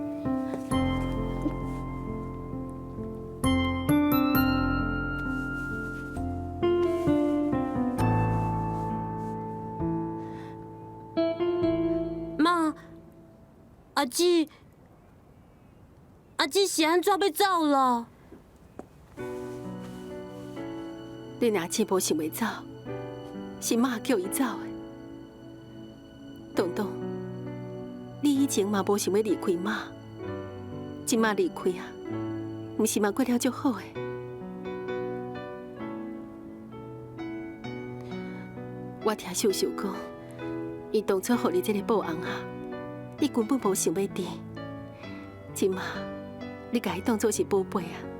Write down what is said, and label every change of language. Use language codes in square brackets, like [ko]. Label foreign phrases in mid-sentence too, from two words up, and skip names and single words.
[nan] 妈，阿姊是安怎要走了？恁阿姊无想要走，是妈叫伊走的。东东，你以前嘛无想要离开妈，即马离开啊，毋是嘛过了足好的。我听秀秀讲，伊当初互你这个报翁啊，你根本无想要治，即马你甲伊当作是宝贝啊。